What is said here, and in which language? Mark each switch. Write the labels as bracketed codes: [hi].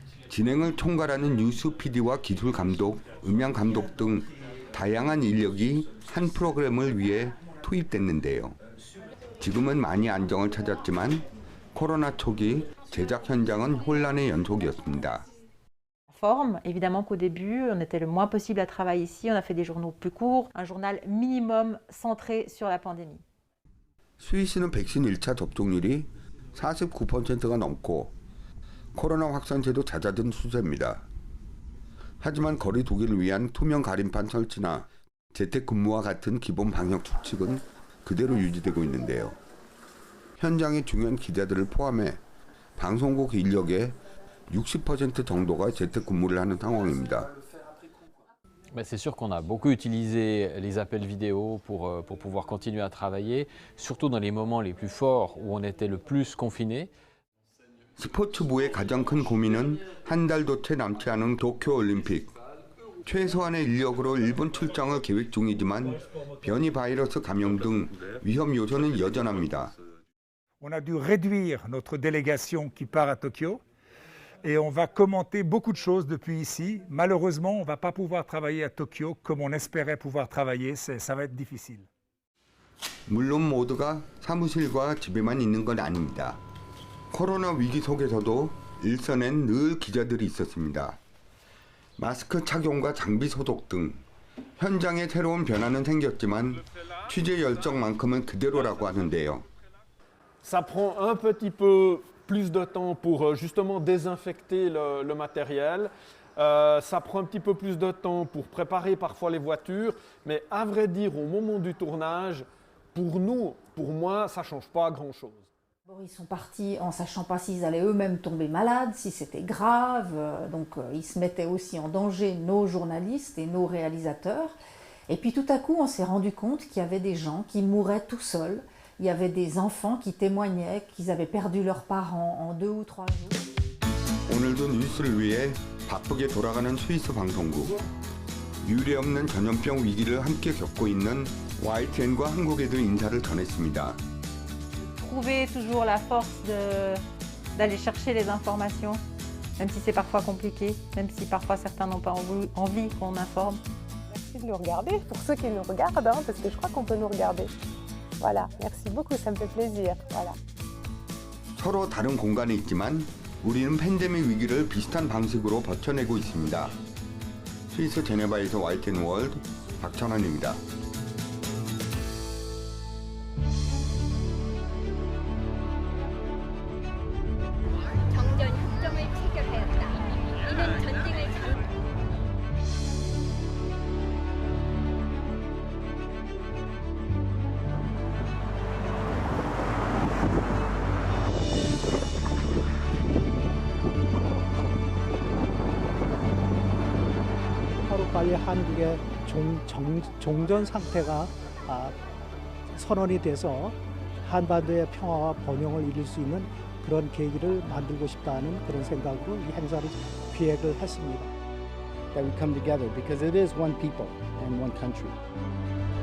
[ko] 진행을 총괄하는 뉴스 PD와 기술 감독, 음향 감독 등 다양한 인력이 한 프로그램을 위해 투입됐는데요. 지금은 많이 안정을 찾았지만 코로나 초기 제작 현장은 혼란의 연속이었습니다. [fr] Forme, évidemment qu'au début, on était le moins possible à travailler ici, on a fait des journaux plus courts, un journal minimum centré sur la pandémie. [ko] 스위스는 백신 1차 접종률이 49%가 넘고 코로나 확산세도 잦아든 추세입니다. 하지만 거리 두기를 위한 투명 가림판 설치나 재택근무와 같은 기본 방역 수칙은 그대로 유지되고 있는데요. 현장의 중요한 기자들을 포함해 방송국 인력의 60% 정도가 재택근무를 하는 상황입니다. [fr] C'est sûr qu'on a beaucoup utilisé les appels vidéo pour pouvoir continuer à travailler, surtout dans les moments les plus forts où on était le plus confiné. [ko] 스포츠부의 가장 큰 고민은 한 달도 채 남지 않은 도쿄올림픽. 최소한의 인력으로 일본 출장을 계획 중이지만 변이 바이러스 감염 등 위험 요소는 여전합니다. [fr] On a dû réduire notre délégation qui part à Tokyo et on va commenter beaucoup de choses depuis ici. Malheureusement, on ne va pas pouvoir travailler à Tokyo comme on espérait pouvoir travailler. Ça va être difficile. [ko] 물론 모두가 사무실과 집에만 있는 건 아닙니다. 코로나 위기 속에서도 일선엔 늘 기자들이 있었습니다. 마스크 착용과 장비 소독 등 현장에 새로운 변화는 생겼지만 취재 열정만큼은 그대로라고 하는데요. [fr] Ça prend un petit peu plus de temps pour justement désinfecter le matériel. Ça prend un petit peu plus de temps pour préparer parfois les voitures. Mais à vrai dire, au moment du tournage, pour nous, pour moi, ça ne change pas grand-chose. Ils sont partis en sachant pas s'ils allaient eux-mêmes tomber malades, si c'était grave. Donc ils se mettaient aussi en danger, nos journalistes et nos réalisateurs. Et puis tout à coup, on s'est rendu compte qu'il y avait des gens qui mouraient tout seuls. Il y avait des enfants qui témoignaient qu'ils avaient perdu leurs parents en 2 ou 3 jours. [ko] 오늘도 뉴스를 위해 바쁘게 돌아가는 스위스 방송국. 유례없는 전염병 위기를 함께 겪고 있는 YTN과 한국에도 인사를 전했습니다. [fr] Trouver toujours la force d'aller chercher les informations, même si c'est parfois compliqué, même si parfois certains n'ont pas envie qu'on informe. Merci de nous regarder, pour ceux qui nous regardent, hein, parce que je crois qu'on peut nous regarder. Voilà, merci beaucoup, ça me fait plaisir. Voilà. [ko] 서로 다른 공간에 있지만 우리는 팬데믹 위기를 비슷한 방식으로 버텨내고 있습니다. 스위스 제네바에서 YTN 월드 박찬원입니다. 정전 협정을 체결하였다. 이는 전쟁을 하루빨리 한국의 종전 상태가 선언이 돼서 한반도의 평화와 번영을 이룰 수 있는 그런 계기를 만들고 싶다는 그런 생각으로 이 행사를 기획을 했습니다. [en] That we come together because it is one people and one country.